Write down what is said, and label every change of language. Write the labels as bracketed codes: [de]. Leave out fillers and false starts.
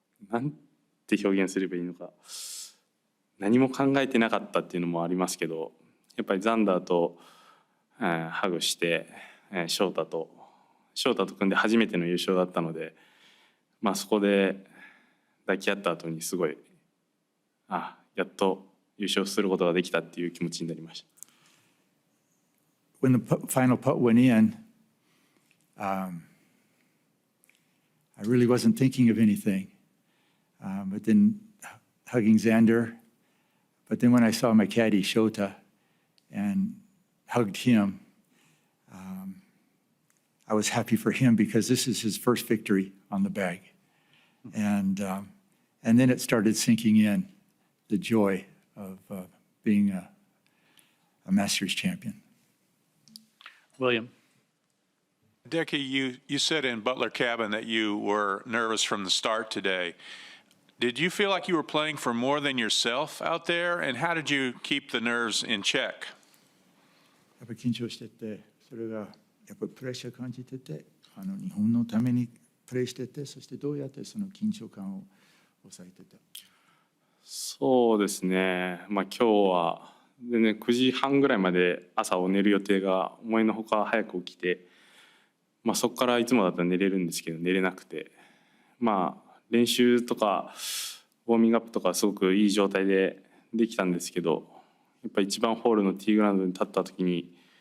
[ja] なんて表現すればいいのか、何も考えてなかったっていうのもありますけど、やっぱりザンダーと、ハグして、ショータと組んで初めての優勝だったので、まあ、そこで抱き合った後にすごいやっと優勝することができたっていう気持ちになりました。 [en] When the final putt went in, I really wasn't thinking of anything. But then hugging Xander, but then when I saw my caddy Shota and hugged him, I was happy for him because this is his first victory on the bag. And then it started sinking in, the joy of being a Masters champion. William. Hideki, you said in Butler Cabin that you were nervous from the start today. Did you feel like you were playing for more than yourself out there? And how did you keep the nerves in check? [ja] やっぱり緊張してて、それがやっぱりプレッシャー感じてて、日本のためにプレーしてて、そしてどうやってその緊張感を抑えてた？そうですね。まあ今日は全然9時半ぐらいまで朝を寝る予定が思いのほか早く起きて、まあそこからいつもだったら寝れるんですけど寝れなくて、まあ練習とかウォーミングアップとかすごくいい状態でできたんですけど、やっぱり1番ホールのティーグラウンドに立った時に